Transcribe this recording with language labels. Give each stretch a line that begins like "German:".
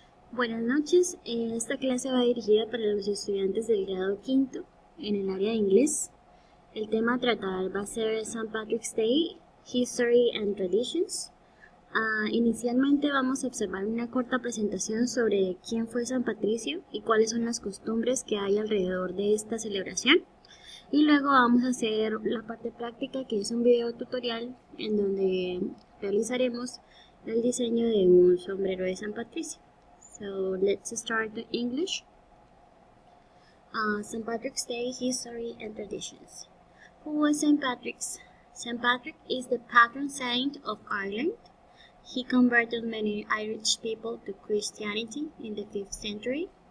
Spanish: Buenas noches, esta clase va dirigida para los estudiantes del grado quinto en el área de inglés. El tema a tratar va a ser St.
English: Patrick's Day, History and Traditions.
Spanish: Inicialmente vamos a observar una corta presentación sobre quién fue San Patricio y cuáles son las costumbres que hay alrededor de esta celebración. Y luego vamos a hacer la parte práctica, que es un video tutorial en donde realizaremos el diseño de un sombrero de San Patricio.
English: So let's start the English. St. Patrick's Day, History and Traditions. Who was St. Patrick's? St. Patrick is the patron saint of Ireland. He converted many Irish people to Christianity in the 5th century.